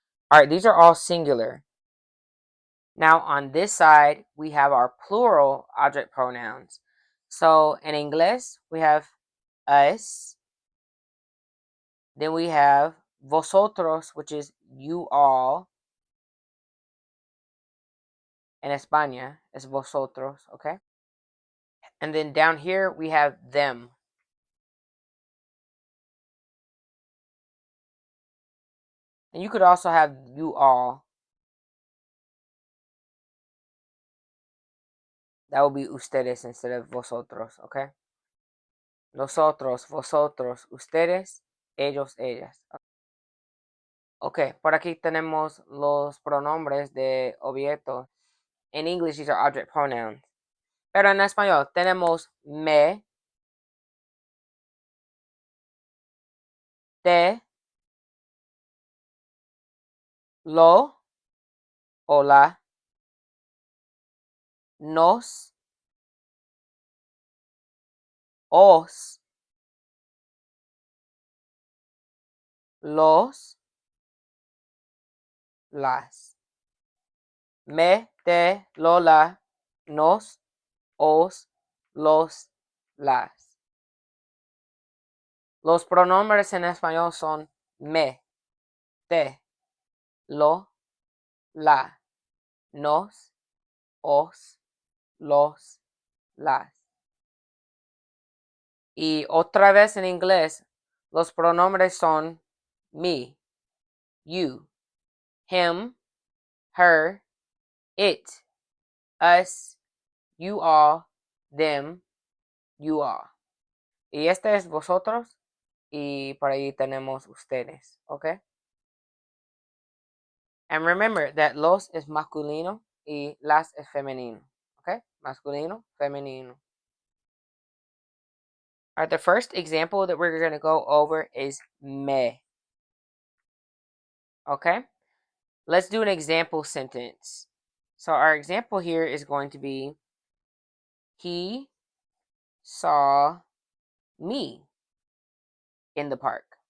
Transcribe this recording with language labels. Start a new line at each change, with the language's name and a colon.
English: All right, these are all singular. Now on this side, we have our plural object pronouns. So in English, we have us. Then we have vosotros, which is you all.
Spanish: En España, es vosotros, okay?
English: And then down here, we have them. And you could also have you all. That would be ustedes instead of vosotros, okay?
Spanish: Nosotros, vosotros, ustedes, ellos, ellas. Ok, por aquí tenemos los pronombres de objeto.
English: In English, these are object pronouns.
Spanish: Pero en español tenemos me, te, lo, o la, nos, os, los, las. Me, te, lo, la, nos, os, los, las. Los pronombres en español son me, te, lo, la, nos, os, los, las. Y otra vez en inglés, los pronombres son me,
English: you, him, her, it, us, you all, them, you all.
Spanish: Y este es vosotros y por ahí tenemos ustedes, ¿ok?
English: And remember that
Spanish: los es masculino y las es femenino, ¿ok? Masculino, femenino.
English: All right, the first example that we're going to go over is me. Okay? Let's do an example sentence. So our example here is going to be, he saw me in the park.